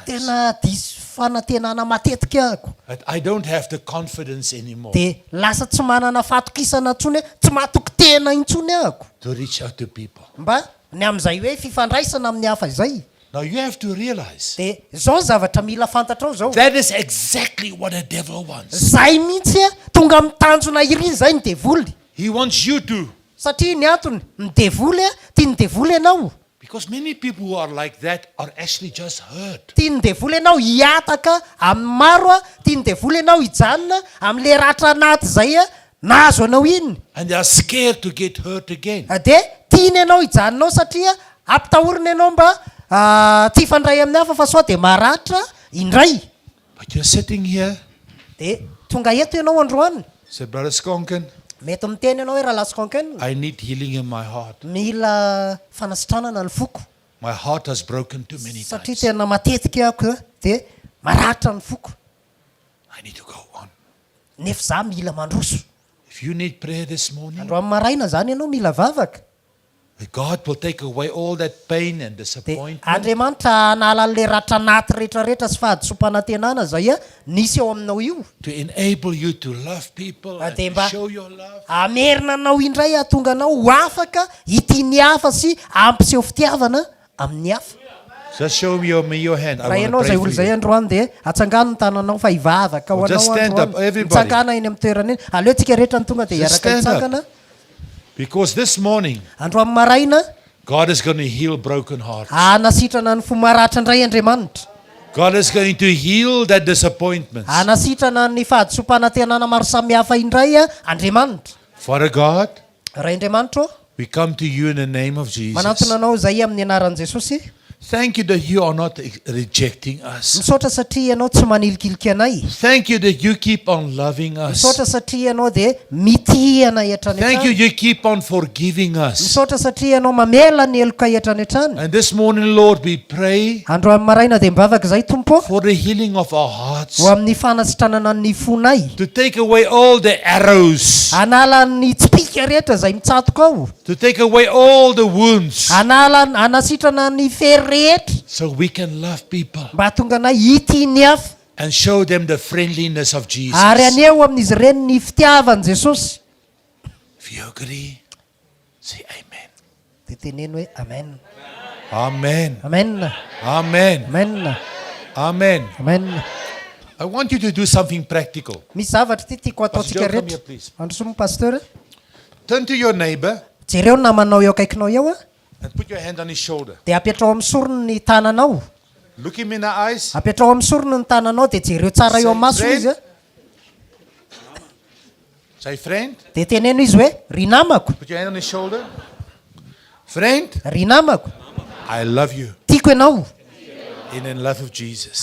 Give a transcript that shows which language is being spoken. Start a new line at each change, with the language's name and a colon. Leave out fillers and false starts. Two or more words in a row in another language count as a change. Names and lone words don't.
Malagasy: Tena diso fanantenana matetika ako.
English: That I don't have the confidence anymore
Malagasy: Dia lasa tsy manana fatokisana intsony hoe tsy mahatoky tena intsony ako.
English: to reach out to people.
Malagasy: Mba ny amin'izay hoe fifandraisana amin'ny hafa izay.
English: Now you have to realize
Malagasy: Dia zao zavatra mila fantatrao zao.
English: that is exactly what the devil wants.
Malagasy: Zay mihitsy tonga mitanjona iry zay ny devoly.
English: He wants you to.
Malagasy: Satria ny antony ny devoly tia ny devoly ianao.
English: Because many people who are like that are actually just hurt.
Malagasy: Tia ny devoly ianao hiataka amin'ny maro tia ny devoly ianao hijanona amin'le ratra anaty zay nahazo anao iny.
English: And they are scared to get hurt again.
Malagasy: Dia tiany ianao hijanonao satria ampitahorina ianao mba tsy fandray amin'ny hafa fa sao dia maratra indray.
English: But you're sitting here,
Malagasy: Dia tonga eto ianao androany.
English: say, Brother SCHÖNKEN,
Malagasy: Mety miteny ianao hoe raha SCHÖNKEN,
English: I need healing in my heart.
Malagasy: mila fanasitranana ny foko.
English: My heart has broken too many
Malagasy: Satria
English: times.
Malagasy: tena matetika ako dia maratra ny foko.
English: I need to go on.
Malagasy: Nefa za mila mandroso.
English: If you need prayer this morning,
Malagasy: Andro amin'ny maraina zany ianao mila vavaka.
English: God will take away all that pain and
Malagasy: Dia
English: disappointment.
Malagasy: Andriamanitra hanala an'le ratra anaty rehetrarehetra sy fahadisom-panantenana zay nisy ao aminao io.
English: To enable you to love people and
Malagasy: Dia
English: to
Malagasy: mba
English: show your love.
Malagasy: amerina anao indray ahatonga anao ho afaka hity ny hafa sy ampiseho fitiavana amin'ny hafa.
English: Just show me your hand. I
Malagasy: Raha
English: want
Malagasy: ianao
English: to
Malagasy: zay
English: pray
Malagasy: olo
English: for
Malagasy: zay
English: you.
Malagasy: androany dia atsangano ny tananao fa hivavaka ho
English: Well, just
Malagasy: anao
English: stand up,
Malagasy: androany.
English: everybody.
Malagasy: Mitsangana eny amin'ny toerana eny. Aleo tsika rehetra nitonga dia
English: Just
Malagasy: hiaraka
English: stand up.
Malagasy: hitsangana.
English: Because this morning,
Malagasy: Andro amin'ny maraina
English: God is going to heal broken hearts.
Malagasy: anasitrana ny fomaratra indray Andriamanitra.
English: God is going to heal that disappointment.
Malagasy: Anasitrana ny fahadisom-panantenana maro samihafa indray Andriamanitra.
English: Father God,
Malagasy: Ray Andriamanitra,
English: we come to you in the name of Jesus.
Malagasy: manantona anao zay amin'ny anaran'i Jesosy.
English: Thank you that you are not rejecting us.
Malagasy: Misaotra satria ianao tsy manilikiliky anay.
English: Thank you that you keep on loving us.
Malagasy: Misaotra satria ianao dia mitihana etrany
English: Thank you,
Malagasy: hatrany.
English: you keep on forgiving us.
Malagasy: Misaotra satria ianao mamela ny eloka etrany hatrany.
English: And this morning, Lord, we pray
Malagasy: Andro amin'ny maraina dia mivavaka zay Tompo
English: for the healing of our hearts.
Malagasy: ho amin'ny fanasitranana ny fonay.
English: To take away all the arrows.
Malagasy: Anala ny tsipika rehetra zay mitsatoka ao.
English: To take away all the wounds.
Malagasy: Anasitrana ny fery rehetra
English: So we can love people
Malagasy: mba hatonga anay hity ny hafa
English: and show them the friendliness of Jesus.
Malagasy: ary aneo amin'izy ireny ny fitiavan'i Jesosy.
English: If you agree, say amen.
Malagasy: Dia teneno hoe amen. Amen. Amen. Amen. Amen. Amen. Amen.
English: I want you to do something practical.
Malagasy: Misy zavatra ty tiako ataontsika
English: Pastor, come
Malagasy: rehetra.
English: here, please.
Malagasy: Androsomo pasteur.
English: Turn to your neighbor
Malagasy: Jereo ny namanao eo akaikinao eo a.
English: and put your hand on his shoulder.
Malagasy: Dia apetrao amin'ny sorony ny tananao.
English: Look him in the eyes.
Malagasy: Apetrao amin'ny sorony ny tananao dia jereo tsara eo amin'ny masony izy a.
English: Say, friend.
Malagasy: Dia teneno izy hoe, ry namako,
English: Put your hand on his shoulder. Friend,
Malagasy: ry namako,
English: I love you
Malagasy: tiako ianao
English: in the love of Jesus.